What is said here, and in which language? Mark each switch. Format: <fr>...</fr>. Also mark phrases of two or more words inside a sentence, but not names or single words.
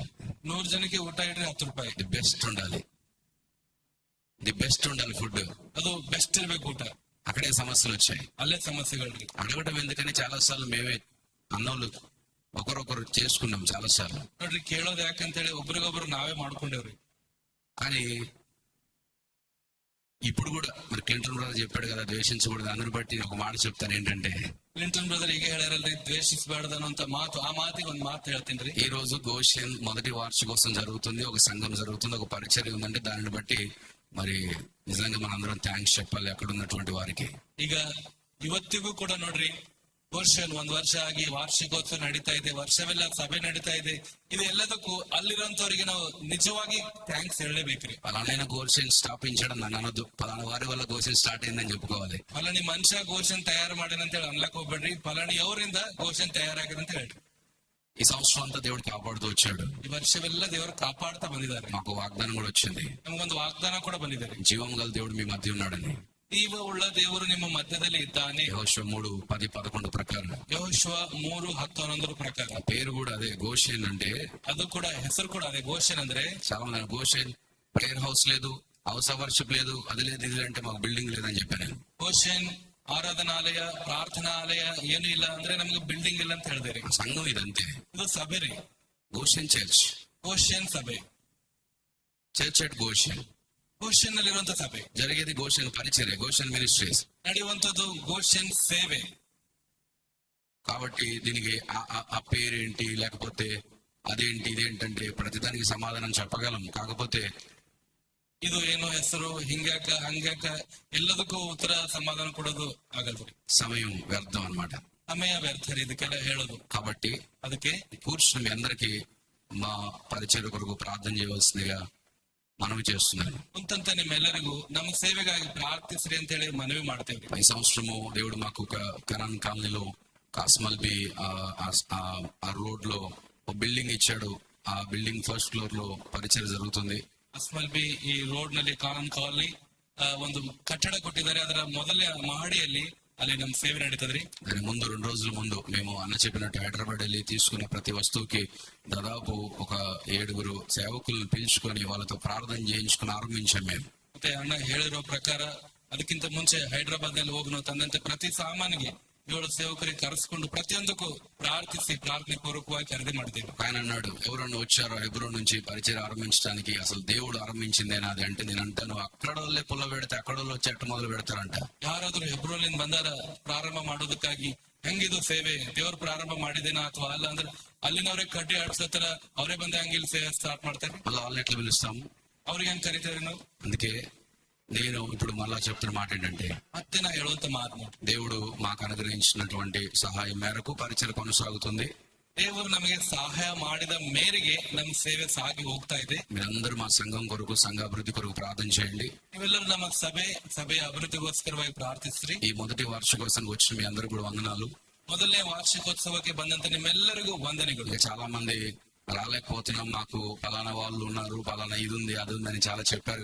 <kn>100 ಜನಕ್ಕೆ ಊಟ ಇಡ್ರಿ 10 ರೂಪಾಯಿ.</kn> <en>the best</en> <te>ఉండాలి, ఫుడ్.</te> <kn>ಅದು ಬೆಸ್ಟ್ ಇರ್ಬೇಕು ಊಟ.</kn> <te>అక్కడే సమస్యలు వచ్చాయి.</te> <kn>ಅಲ್ಲೇ ಸಮಸ್ಯೆಗಳ್ರಿ.</kn> <te>అడగటం ఎందుకని చాలా సార్లు మేమే అన్నోళ్ళు ఒకరొకరు చేసుకున్నాం చాలా సార్లు.</te> <kn>ನೋಡ್ರಿ, ಕೇಳೋದು ಯಾಕಂತ ಹೇಳಿ ಒಬ್ರಿಗೊಬ್ರು ನಾವೇ ಮಾಡ್ಕೊಂಡೇವ್ರಿ.</kn> <te>కానీ ఇప్పుడు కూడా మరి క్లింటన్ బ్రదర్ చెప్పాడు కదా, ద్వేషించకూడదు. అందుని బట్టి ఒక మాట చెప్తాను ఏంటంటే,</te> <kn>ಕ್ಲಿಂಟನ್ ಬ್ರದರ್ ಈಗ ಹೇಳ್ಯಾರಲ್ರಿ, ದ್ವೇಷಿಸಬಾರ್ದು ಅನ್ನೋಂತ ಮಾತು. ಆ ಮಾತಿಗೆ ಒಂದು ಮಾತು ಹೇಳ್ತೀನಿ.</kn> <te>ఈ రోజు గోషన్ మొదటి వార్షికోత్సవం జరుగుతుంది, ఒక సంఘం జరుగుతుంది, ఒక పరిచర్య ఉందంటే దానిని బట్టి మరి నిజంగా మనందరం థ్యాంక్స్ చెప్పాలి అక్కడ ఉన్నటువంటి వారికి.</te> <kn>ಈಗ ಇವತ್ತಿಗೂ ಕೂಡ ನೋಡ್ರಿ, ಗೋಷನ್ 1 ವರ್ಷ ಆಗಿ ವಾರ್ಷಿಕೋತ್ಸವ ನಡೀತಾ ಇದೆ, ವರ್ಷವೆಲ್ಲ ಸಭೆ ನಡೀತಾ ಇದೆ. ಇದು ಎಲ್ಲದಕ್ಕೂ ಅಲ್ಲಿರೋಂಥವ್ರಿಗೆ ನಾವು ನಿಜವಾಗಿ ಥ್ಯಾಂಕ್ಸ್ ಹೇಳಲೇಬೇಕ್ರಿ.</kn> <te>పలానా గోషన్ స్థాపించడం నన్ను అనొద్దు, పలానా వారి వల్ల గోషన్ స్టార్ట్ అయిందని చెప్పుకోవాలి.</te> <kn>ಫಲಾನಿ ಮನುಷ್ಯ ಗೋಷನ್ ತಯಾರು ಮಾಡ್ಯಾನ ಅಂತ ಹೇಳಿ ಅನ್ಲಕ್ ಹೋಗ್ಬೇಡ್ರಿ, ಫಲಾನಿ ಅವರಿಂದ ಗೋಷನ್ ತಯಾರಾಗಿದೆ ಅಂತ ಹೇಳ್ರಿ.</kn> <te>ఈ సంవత్సరం అంతా దేవుడు కాపాడుతూ వచ్చాడు.</te> <kn>ಈ ವರ್ಷವೆಲ್ಲ ದೇವರು ಕಾಪಾಡ್ತಾ ಬಂದಿದ್ದಾರೆ.</kn> <te>మాకు వాగ్దానం కూడా వచ్చింది,</te> <kn>ನಮಗೊಂದು ವಾಗ್ದಾನ ಕೂಡ ಬಂದಿದ್ದಾರೆ.</kn> <te>జీవం గల దేవుడు మీ మధ్య ఉన్నాడని.</te> <kn>ಜೀವ ಉಳ್ಳ ದೇವರು ನಿಮ್ಮ ಮಧ್ಯದಲ್ಲಿ ಇದ್ದಾನೆ.</kn> <te>యెహోషువ 3:10-11 ప్రకారం, ಯೆಹೋಶುವ 3:10-11 ప్రకారం. పేరు కూడా అదే, గోషన్ అంటే</te> <kn>ಅದು ಕೂಡ ಹೆಸರು ಕೂಡ ಅದೇ, ಗೋಷನ್ ಅಂದ್ರೆ.</kn> <te>చాలా మంది గోషన్</te> <en>prayer house</en> <te>లేదు,</te> <en>house of worship</en> <te>లేదు, అది లేదు ఇది అంటే మాకు బిల్డింగ్ లేదని చెప్పాను నేను.</te> <kn>ಗೋಷನ್ ಆರಾಧನಾಲಯ, ಪ್ರಾರ್ಥನಾಲಯ ಏನು ಇಲ್ಲ ಅಂದ್ರೆ ನಮ್ಗೆ ಬಿಲ್ಡಿಂಗ್ ಇಲ್ಲ ಅಂತ ಹೇಳಿದ್ರಿ.</kn> <te>సంఘం ఇదంతే,</te> <kn>ಇದು ಸಭೆ ರೀ.</kn> <te>గోషన్ చర్చ్,</te> <kn>ಗೋಷನ್ ಸಭೆ,</kn> <en>church at Goshen.</en> <kn>ಗೋಷನ್ ನಲ್ಲಿರುವಂತ ಸಭೆ</kn> <te>జరిగేది గోషన్ పరిచర్య, గోషన్ మినిస్ట్రీస్.</te> <kn>ನಡೆಯುವಂತದ್ದು ಗೋಷನ್ ಸೇವೆ.</kn> <te>కాబట్టి దీనికి ఆ పేరేంటి లేకపోతే అదేంటి ఇదేంటంటే ప్రతిదానికి సమాధానం చెప్పగలం. కాకపోతే</te> <kn>ಇದು ಏನು ಹೆಸರು, ಹಿಂಗ್ಯಾಕ ಹಂಗ್ಯಾಕ ಎಲ್ಲದಕ್ಕೂ ಉತ್ತರ ಸಮಾಧಾನ ಕೊಡೋದು ಆಗಲ್ರಿ.</kn> <te>సమయం వ్యర్థం అన్నమాట,</te> <kn>ಸಮಯ ವ್ಯರ್ಥ ರೀ ಇದಕ್ಕೆಲ್ಲ ಹೇಳೋದು.</kn> <te>కాబట్టి</te> <kn>ಅದಕ್ಕೆ</kn> <te>కూర్చుని మీ అందరికీ మా పరిచర్య కొరకు ప్రార్థన చేయవలసిందిగా మనవి చేస్తున్నాను.</te> <kn>ಕುಂತಂತ ನಿಮ್ಮೆಲ್ಲರಿಗೂ ನಮ್ಮ ಸೇವೆಗಾಗಿ ಪ್ರಾರ್ಥಿಸ್ರಿ ಅಂತ ಹೇಳಿ ಮನವಿ ಮಾಡ್ತೇವೆ.</kn> <te>ఈ సంవత్సరము దేవుడు మాకు కనాన్ కాలనీలో కాస్మల్బీ ఆ రోడ్ లో ఒక బిల్డింగ్ ఇచ్చాడు. ఆ బిల్డింగ్</te> <en>first floor</en> <te>లో పరిచర్య జరుగుతుంది.</te> <kn>ಅಸ್ಮಲ್ಬಿ ಈ ರೋಡ್ ನಲ್ಲಿ ಕಾನೂನ್ ಕಾಲನಿ ಒಂದು ಕಟ್ಟಡ ಕೊಟ್ಟಿದ್ದಾರೆ. ಅದರ ಮೊದಲನೇ ಮಹಡಿಯಲ್ಲಿ ಅಲ್ಲಿ ನಮ್ಮ ಸೇವೆ ನಡೀತದ್ರಿ.</kn> <te>దాని ముందు 2 రోజుల ముందు మేము అన్న చెప్పినట్టు హైదరాబాద్ వెళ్ళి తీసుకున్న ప్రతి వస్తువుకి దాదాపు ఒక 7 సేవకులను పిలుచుకొని వాళ్ళతో ప్రార్థన చేయించుకుని ఆరంభించాం మేము.</te> <kn>ಮತ್ತೆ ಅಣ್ಣ ಹೇಳಿರೋ ಪ್ರಕಾರ ಅದಕ್ಕಿಂತ ಮುಂಚೆ ಹೈದರಾಬಾದ್ ನಲ್ಲಿ ಹೋಗಿ ನಾವು ತಂದಂತೆ ಪ್ರತಿ ಸಾಮಾನಿಗೆ 7 ಸೇವಕರಿಗೆ ಕರೆಸ್ಕೊಂಡು ಪ್ರತಿಯೊಂದಕ್ಕೂ ಪ್ರಾರ್ಥಿಸಿ ಪ್ರಾರ್ಥನೆ ಪೂರ್ವಕವಾಗಿ ಖರೀದಿ ಮಾಡಿದ್ದೇವೆ.</kn> <te>ఆయన అన్నాడు, ఎవరన్నా వచ్చారో హెబ్రోన్ నుంచి పరిచయం ఆరంభించడానికి, అసలు దేవుడు ఆరంభించిందేనా అది అంటే నేను అంటాను, అక్కడ వాళ్ళే పుల్ల పెడితే అక్కడ వాళ్ళు వచ్చి ఎట్ట మొదలు పెడతారంట.</te> <kn>ಯಾರಾದ್ರೂ ಹೆಬ್ರೋನಿಂದ ಬಂದಾರ ಪ್ರಾರಂಭ ಮಾಡೋದಕ್ಕಾಗಿ, ಹೆಂಗಿದು ಸೇವೆ ದೇವ್ರು ಪ್ರಾರಂಭ ಮಾಡಿದೇನಾ ಅಥವಾ ಅಲ್ಲ ಅಂದ್ರೆ ಅಲ್ಲಿನವ್ರೆ ಕಡ್ಡಿ ಆಡ್ಸೋತರ ಅವರೇ ಬಂದ ಹಂಗೆ ಇಲ್ಲಿ ಸೇವೆ ಸ್ಟಾರ್ಟ್ ಮಾಡ್ತಾರೆ.</kn> <te>మళ్ళీ వాళ్ళని ఎట్లా పిలుస్తాము,</te> <kn>ಅವ್ರಿಗೆ ಹೆಂಗ್ ಕರಿತೇವೆ ನಾವು?</kn> <te>అందుకే నేను ఇప్పుడు మళ్ళా చెప్తున్న మాట ఏంటంటే,</te> <kn>ಮತ್ತೆ ನಾ ಹೇಳುವಂತ ಮಾತು ನೋಡಿ,</kn> <te>దేవుడు మాకు అనుగ్రహించినటువంటి సహాయం మేరకు పరిచయం కొనసాగుతుంది.</te> <kn>ದೇವರು ನಮಗೆ ಸಹಾಯ ಮಾಡಿದ ಮೇರೆಗೆ ನಮ್ಮ ಸೇವೆ ಸಾಗಿ ಹೋಗ್ತಾ ಇದೆ.</kn> <te>మీరందరూ మా సంఘం కొరకు, సంఘ అభివృద్ధి కొరకు ప్రార్థన చేయండి.</te> <kn>ನೀವೆಲ್ಲರೂ ನಮ್ಮ ಸಭೆಯ ಅಭಿವೃದ್ಧಿಗೋಸ್ಕರವಾಗಿ ಪ್ರಾರ್ಥಿಸ್ರಿ.</kn> <te>ఈ మొదటి వార్షికోత్సవం వచ్చిన మీ అందరూ కూడా వందనాలు.</te> <kn>ಮೊದಲನೇ ವಾರ್ಷಿಕೋತ್ಸವಕ್ಕೆ ಬಂದಂತ ನಿಮ್ಮೆಲ್ಲರಿಗೂ ವಂದನೆಗಳು.</kn> <te>ఇక చాలా మంది రాలేకపోతున్నాం, మాకు పలానా వాళ్ళు ఉన్నారు, పలానా ఇది ఉంది అది ఉంది అని చాలా చెప్పారు.</te>